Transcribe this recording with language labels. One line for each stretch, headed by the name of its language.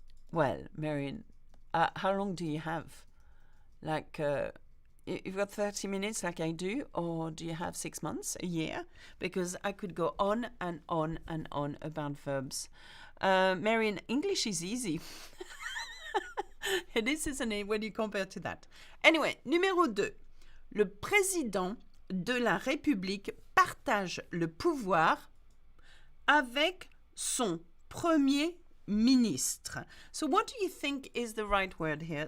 English: Well, Marion, how long do you have? Like, you've got 30 minutes like I do, or do you have 6 months, a year? Because I could go on and on and on about verbs. Marion, English is easy. It is, isn't it, when you compare to that? Anyway, numéro 2.
French: Le président de la République partage le pouvoir avec son premier ministre.
English: So what do you think is the right word here?